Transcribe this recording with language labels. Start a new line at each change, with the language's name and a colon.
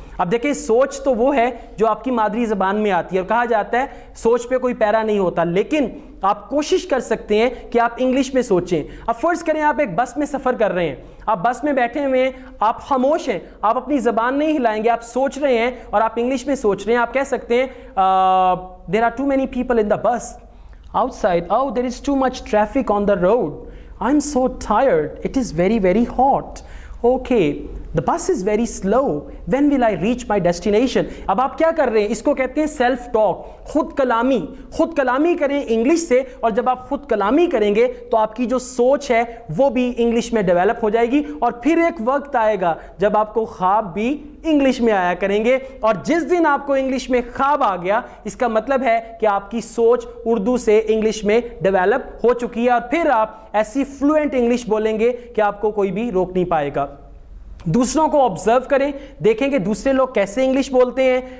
Urdu: اب دیکھیں سوچ تو وہ ہے جو آپ کی مادری زبان میں آتی ہے, اور کہا جاتا ہے سوچ پہ کوئی پیرا نہیں ہوتا, لیکن آپ کوشش کر سکتے ہیں کہ آپ انگلش میں سوچیں. اب فرض کریں آپ ایک بس میں سفر کر رہے ہیں, آپ بس میں بیٹھے ہوئے ہیں, آپ خاموش ہیں, آپ اپنی زبان نہیں ہلائیں گے, آپ سوچ رہے ہیں اور آپ انگلش میں سوچ رہے ہیں. آپ کہہ سکتے ہیں
English: there are too many people in the bus outside, oh there is too much traffic on the road, I'm so tired, it is very very hot, okay the bus is very slow, when will I reach my destination.
Urdu: اب آپ کیا کر رہے ہیں, اس کو کہتے ہیں self talk, خود کلامی. خود کلامی کریں انگلش سے, اور جب آپ خود کلامی کریں گے تو آپ کی جو سوچ ہے وہ بھی انگلش میں ڈیولپ ہو جائے گی, اور پھر ایک وقت آئے گا جب آپ کو خواب بھی انگلش میں آیا کریں گے. اور جس دن آپ کو انگلش میں خواب آ گیا اس کا مطلب ہے کہ آپ کی سوچ اردو سے انگلش میں ڈیولپ ہو چکی ہے, اور پھر آپ ایسی فلوئنٹ انگلش بولیں گے کہ آپ کو کوئی بھی روک نہیں پائے گا. دوسروں کو آبزرو کریں, دیکھیں کہ دوسرے لوگ کیسے انگلش بولتے ہیں,